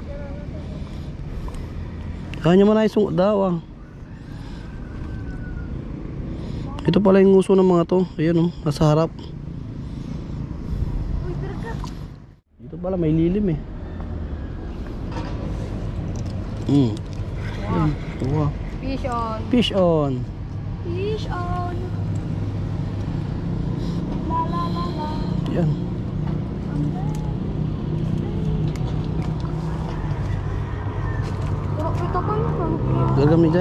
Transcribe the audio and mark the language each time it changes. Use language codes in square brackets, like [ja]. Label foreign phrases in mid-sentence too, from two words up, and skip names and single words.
[tl] Kanya man ay sungot daw ah. Ito pala yung nguso ng mga to. Ayan oh, nasa harap. Uy, karga. Dito pala may lilim eh. Ayan, ito ah. [en] Fish on. Fish on. Fish on. La la la la. [tl] Ayan. Ito ko yun. Gagam ni dyan.